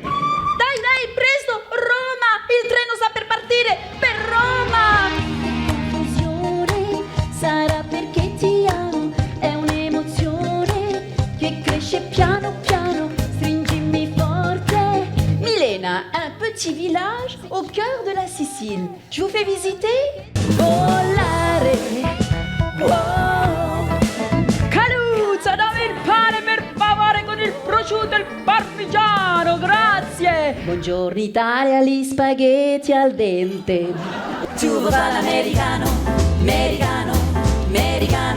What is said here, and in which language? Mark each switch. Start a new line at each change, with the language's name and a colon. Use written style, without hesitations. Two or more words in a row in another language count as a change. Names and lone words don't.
Italian: Dai, presto! Roma! Il treno sta per partire per Roma! Confusione sarà perché ti amo, è un'emozione che cresce piano piano, stringimi forte.
French: Milena, un petit village au cœur de la Sicile. Je vous fais visiter?
Italian: Volare! Wow. Caluzza, dammi il pane per favore con il prosciutto e il parmigiano, grazie. Buongiorno Italia, gli spaghetti al dente. Tu vuoi fare l'americano, americano, americano.